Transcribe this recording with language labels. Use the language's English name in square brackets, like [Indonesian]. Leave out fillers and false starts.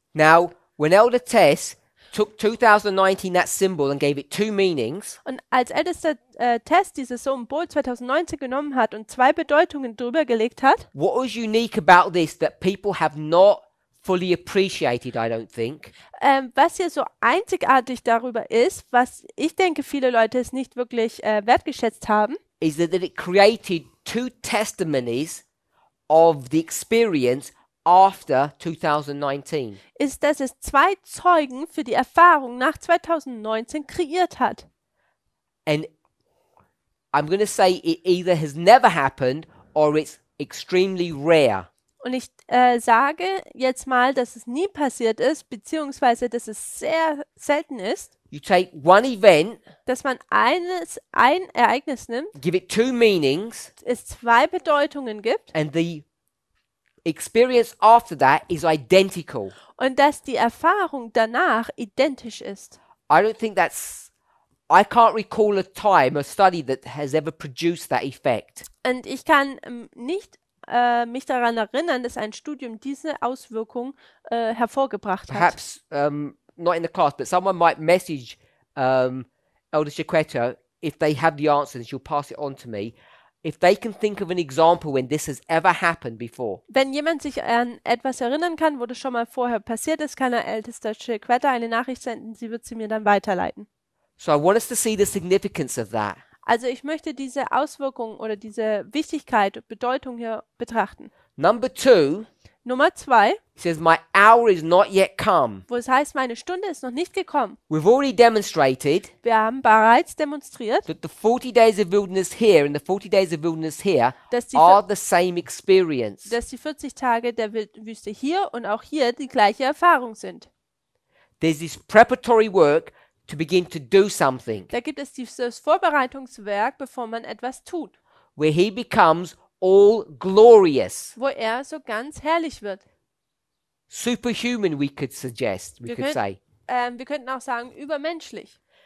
[English] Now, when Elder Tess took 2019, that symbol, and gave it 2 meanings, [German] Und als ältester Test dieses Symbol 2019 genommen hat und 2 Bedeutungen drüber gelegt hat, [English] what was unique about this that people have not fully appreciated, I don't think, [German] was hier so einzigartig darüber ist, was ich denke, viele Leute es nicht wirklich wertgeschätzt haben, [English] is that it created 2 testimonies of the experience after 2019. [German] ist, dass es 2 Zeugen für die Erfahrung nach 2019 kreiert hat. [English] And I'm going to say it either has never happened or it's extremely rare. [German] Und ich sage jetzt mal, dass es nie passiert ist, beziehungsweise dass es sehr selten ist, [English] You take one event, [German] dass man ein Ereignis nimmt, [English] give it 2 meanings, [German] es 2 Bedeutungen gibt [English] and the experience after that is identical. [German] und dass die Erfahrung danach identisch ist. [English] I don't think I can't recall a time, a study that has ever produced that effect. [German] Und ich kann nicht mich daran erinnern, dass ein Studium diese Auswirkung hervorgebracht hat. [English] Perhaps not in the class, but someone might message Elder Chiquetta if they have the answer, and she'll pass it on to me. If they can think of an example when this has ever happened before. [German] Wenn jemand sich an etwas erinnern kann, wo das schon mal vorher passiert ist, kann er ältester Chiquetta eine Nachricht senden, sie wird sie mir dann weiterleiten. [English] So I want us to see the significance of that. [German] Also ich möchte diese Auswirkung oder diese Wichtigkeit, Bedeutung hier betrachten. [English] Number 2, [German] Nummer 2, [English] it says, my hour is not yet come. [German] wo es heißt, meine Stunde ist noch nicht gekommen. [English] We've already demonstrated [German] Wir haben bereits demonstriert, [English] that the 40 days of wilderness here and the 40 days of wilderness here [German] dass die, [English] are the same experience. [German] dass die 40 Tage der Wüste hier und auch hier die gleiche Erfahrung sind. [English] There's this preparatory work to begin to do something, [German] Da gibt es dieses Vorbereitungswerk, bevor man etwas tut, [English] where he becomes all glorious. [German] wo er so ganz herrlich wird. [English] Superhuman, we could suggest, we [German] Wir [English] could say. [German] Wir könnten auch sagen, übermenschlich.